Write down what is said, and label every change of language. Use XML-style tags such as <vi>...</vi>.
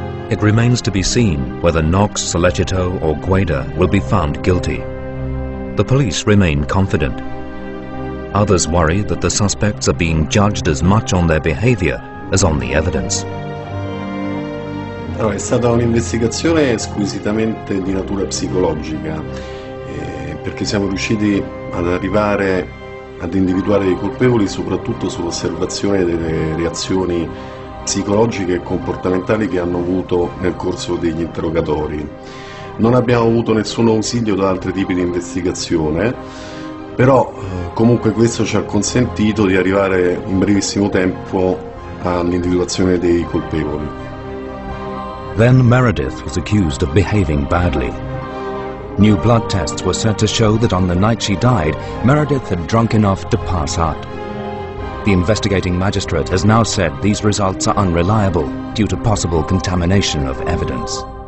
<en>It remains to be seen whether Knox, Sollecito or Guaida will be found guilty. The police remain confident. Others worry that the suspects are being judged as much on their behavior as on the evidence.</en> <it>Allora, è stata un'investigazione squisitamente di natura psicologica, perché siamo riusciti ad arrivare ad individuare i colpevoli soprattutto sull'osservazione delle reazioni psicologiche e comportamentali che hanno avuto nel corso degli interrogatori. Non abbiamo avuto nessun ausilio da altri tipi di investigazione, però comunque questo ci ha consentito di arrivare in brevissimo tempo all'individuazione dei colpevoli.</it> <en>Then Meredith was accused of behaving badly. New blood tests were said to show that on the night she died, Meredith had drunk enough to pass out. The investigating magistrate has now said these results are unreliable due to possible contamination of evidence.</en>